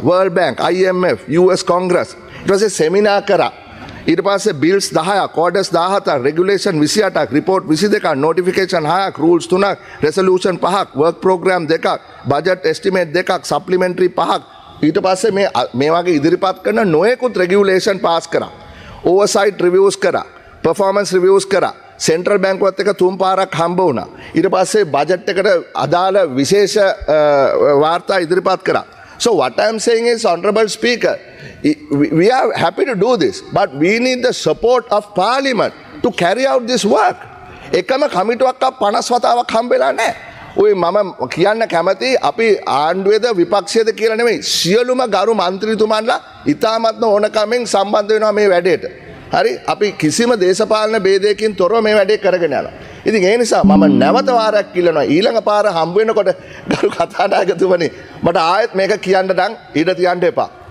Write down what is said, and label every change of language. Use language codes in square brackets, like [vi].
[en] World Bank, IMF, US Congress. [si] ඊට පස්සේ සෙමිනාර් කරා. ඊට පස්සේ බිල්ස් 10ක්, ඕඩර්ස් 17ක්, රෙගුලේෂන් 28ක්, රිපෝට් 22ක්, නොටිෆිකේෂන් 6ක්, රූල්ස් 3ක්, රෙසලූෂන් 5ක්, වර්ක් ප්‍රෝග්‍රෑම් 2ක්, බජට් එස්ටිමේට් 2ක්, සප්ලිමෙන්ටරි 5ක්. ඊට පස්සේ මේ වගේ ඉදිරිපත් කරන නොයෙකුත් රෙගියුලේෂන් පාස් කරා. ඕවර්සයිට් රිවිව්ස් කරා. පර්ෆෝමන්ස් රිවිව්ස් කරා. සෙන්ට්‍රල් බැංකුවත් එක 3 පාරක් හම්බ වුණා. ඊට පස්සේ බජට් එකට අදාළ විශේෂ වාර්තා ඉදිරිපත් කරා. [en] So what I am saying is, Honorable Speaker, we are happy to do this, but we need the support of Parliament to carry out this work. [si] එකම කමිටුවක් 50 වතාවක් හම්බෙලා නැහැ. ඔය මම කියන්න කැමති අපි ආණ්ඩුවේද විපක්ෂයේද කියලා නෙමෙයි, සියලුම ගරු මන්ත්‍රීතුමන්ලා ඉතාමත්ම ඕනකමින් සම්බන්ධ වෙනවා මේ වැඩේට. හරි අපි කිසිම දේශපාලන ભેදයකින් තොරව මේ වැඩේ කරගෙන යනවා. ඉතින් ඒ නිසා මම නැවත වාරයක් ඉල්ලනවා ඊළඟ පාර හම්බ වෙනකොට ගරු කතානායකතුමනි මට ආයෙත් මේක කියන්න නම් ඊට තියන්න එපා.